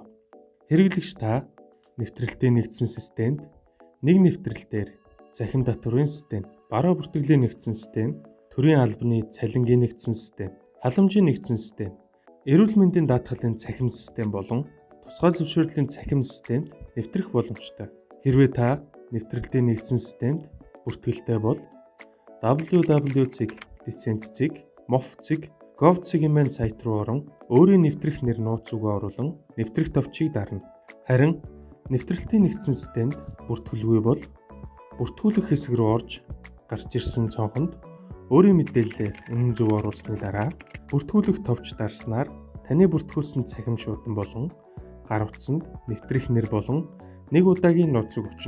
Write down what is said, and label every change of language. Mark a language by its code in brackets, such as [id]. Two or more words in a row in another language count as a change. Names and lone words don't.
[mn] Хэрэглэгч та нэвтрэлтэд нэгдсэн системд нэг нэвтрэлтээр цахим татврын систем, бараа бүртгэлийн нэгдсэн систем, төрийн албаны цалингийн нэгдсэн систем, халамжийн нэгдсэн систем, эрүүл мэндийн даатгалын цахим систем болон тусгай зөвшөөрлийн цахим системд нэвтрэх боломжтой. Хэрвээ та нэвтрэлтэд нэгдсэн системд бүртгэлтэй бол www.license.mof.gov.cg сайт руу орон өөрийн нэвтрэх нэр нууц үгээ оруулан нэвтрэх товчийг дарна. Харин нэвтрэлтэд нэгдсэн системд бүртгэлгүй бол бүртгүүлэх хэсэг рүү орж гарч ирсэн цонхонд өөрийн мэдээллээ үнэн зөв оруулсны дараа бүртгүүлэх товч дарснаар таны бүртгүүлсэн цахим шуудан болон гар утсанд нэвтрэх нэр болон нэг удаагийн нууц үг очино.